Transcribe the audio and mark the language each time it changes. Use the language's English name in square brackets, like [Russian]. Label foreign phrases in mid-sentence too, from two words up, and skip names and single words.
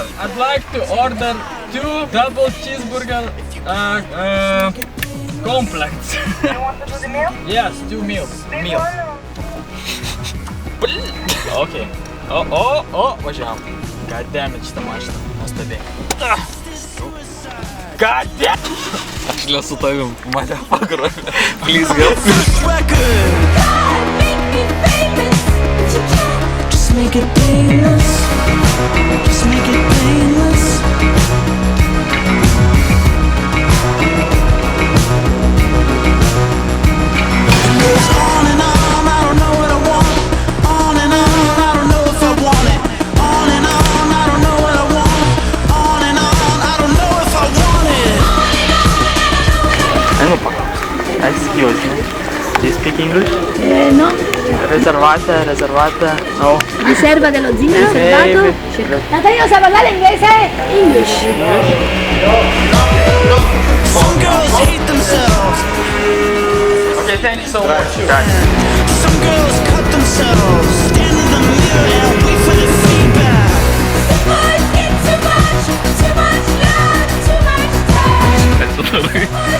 [English] I'd like to order 2 double cheeseburger complex. You want to do the meal? Yes, 2 meals. Meal. Okay. Važiavam. God damn it, [Lithuanian] šitą mašiną. Nuostabiai. [English] God damn! [Lithuanian] Aš nesu tavim, mane pagrobė. [English] Please help me. Just make it painless. Just make it painless. It goes on and on, I don't know what I want. On and on, I don't know if I want it. On and on, I don't know what I want. On and on, I don't know if I want it. Excuse me. Do you speak English? No. [Italian] Reservata, no. Riserva dello zingaro, dato. Natalino sa parlare inglese? [English] English. Some girls hate themselves. Okay, thank you so much. Some girls cut themselves. Stand in the mirror and wait for the feedback. Too much love, too much touch.